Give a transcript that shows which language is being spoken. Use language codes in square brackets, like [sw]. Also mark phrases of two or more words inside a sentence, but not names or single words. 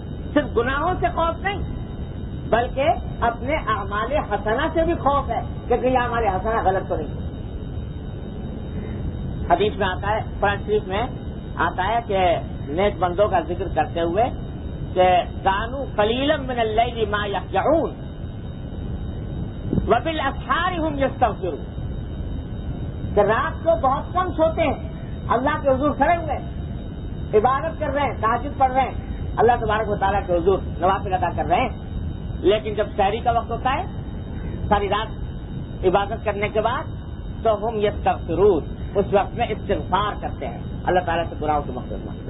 [ur] صرف گناہوں سے خوف نہیں بلکہ اپنے اعمال حسنہ سے بھی خوف ہے کہ یہ اعمال حسنہ غلط تو نہیں. حدیث میں آتا ہے، قرآن شریف میں آتا ہے کہ نیک بندوں کا ذکر کرتے ہوئے کہ [ar] کانوا قلیلا من اللیل ما یہجعون وبالاسحار هم یستغفرون، [ur] کہ رات کو بہت کم سوتے ہیں، اللہ کے حضور کھڑے ہوئے عبادت کر رہے ہیں، تہجد پڑھ رہے ہیں، اللہ تبارک و تعالیٰ کے حضور نوافل ادا کر رہے ہیں، لیکن جب سحری کا وقت ہوتا ہے ساری رات عبادت کرنے کے بعد تو [ar] ہم یستغفرون، [ur] اس وقت میں استغفار کرتے ہیں، اللہ تعالیٰ سے گناہوں کی مغفرت مانگتے ہیں.